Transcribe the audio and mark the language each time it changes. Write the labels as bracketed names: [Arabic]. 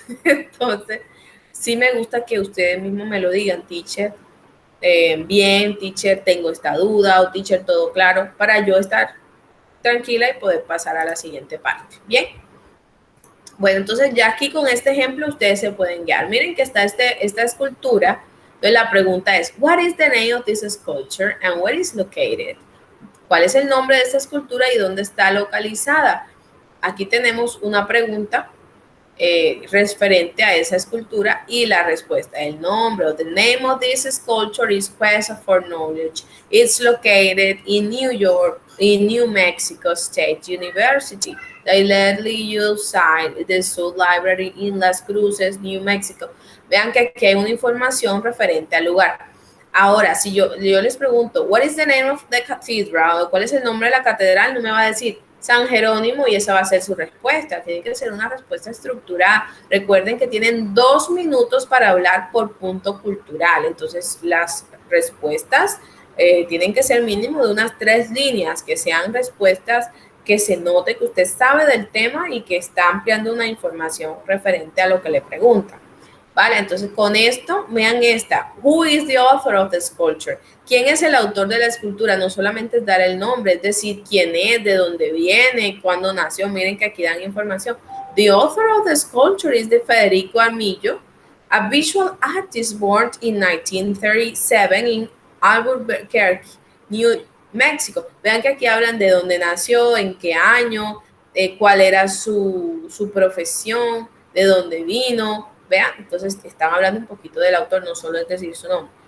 [Spanish] Entonces, sí me gusta que ustedes mismos me lo digan, teacher, bien, teacher, tengo esta duda, o teacher, todo claro, para yo estar tranquila y poder pasar a la siguiente parte. Bien. Bueno, entonces ya aquí con este ejemplo ustedes se pueden guiar. Miren que está esta escultura. Entonces la pregunta es, [English] what is the name of this sculpture and where is located? [Spanish] ¿Cuál es el nombre de esta escultura y dónde está localizada? Aquí tenemos una pregunta referente a esa escultura y la respuesta. El nombre, [English] the name of this sculpture is Quest for Knowledge. It's located in New York, in New Mexico State University. Directly outside the South Library in Las Cruces, New Mexico. [Spanish] Vean que aquí hay una información referente al lugar. Ahora, si yo les pregunto, [English] what is the name of the cathedral? [Spanish] ¿Cuál es el nombre de la catedral? No me va a decir San Jerónimo y esa va a ser su respuesta. Tiene que ser una respuesta estructurada. Recuerden que tienen 2 minutos para hablar por punto cultural. Entonces, las respuestas tienen que ser mínimo de unas 3 líneas, que sean respuestas que se note que usted sabe del tema y que está ampliando una información referente a lo que le preguntan. Vale, entonces con esto, vean esta. [English] Who is the author of the sculpture? [Spanish] ¿Quién es el autor de la escultura? No solamente es dar el nombre, es decir, quién es, de dónde viene, cuándo nació. Miren que aquí dan información. [English] The author of the sculpture is de Federico Armillo, a visual artist born in 1937 in Albuquerque, New Mexico. [Spanish] Vean que aquí hablan de dónde nació, en qué año, cuál era su profesión, de dónde vino. Vean, entonces están hablando un poquito del autor, no solo es decir su nombre.